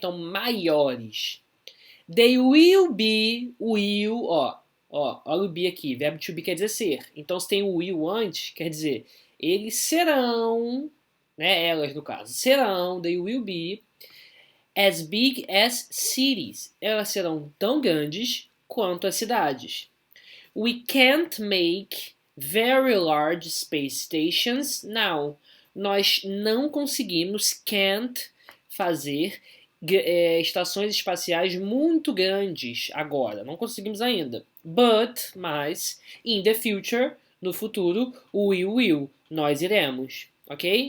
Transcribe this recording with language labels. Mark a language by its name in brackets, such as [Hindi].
[Portuguese] Então maiores. [English] They will be, [Portuguese] olha o be aqui, verbo to be quer dizer ser. Então se tem o will antes, quer dizer, eles serão, né, elas no caso, serão, [English] they will be as big as cities. [Portuguese] Elas serão tão grandes quanto as cidades. [English] We can't make very large space stations now. [Portuguese] Nós não conseguimos, can't, fazer estações espaciais muito grandes agora. Não conseguimos ainda. Mas, [English] in the future, [Portuguese] no futuro, [English] we will, [Portuguese] nós iremos. Ok?